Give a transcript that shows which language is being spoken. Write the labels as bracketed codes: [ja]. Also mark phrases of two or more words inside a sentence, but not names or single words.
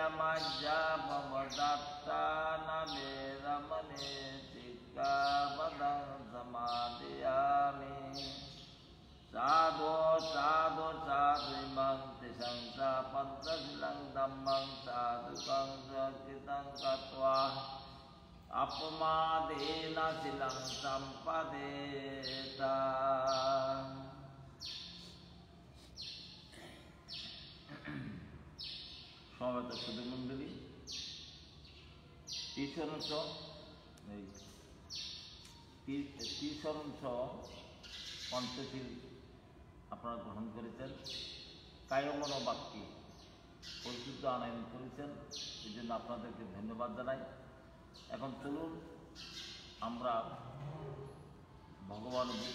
[pi] majjapamadatthana viramani sikkhapadang samadhiyami Sadhu sadhu sadhu imang tisangsa pantasilang dhammang sadhukang sakitang katwa Apamadena silang sampadeta [bn] সমবেত সুধীমণ্ডলী তিসরঞ্চ পঞ্চশীল আপনারা গ্রহণ করেছেন কায়মন বাক্যে পরিশুদ্ধ আনয়ন করেছেন এই জন্য আপনাদেরকে ধন্যবাদ জানাই এখন চলুন আমরা ভগবান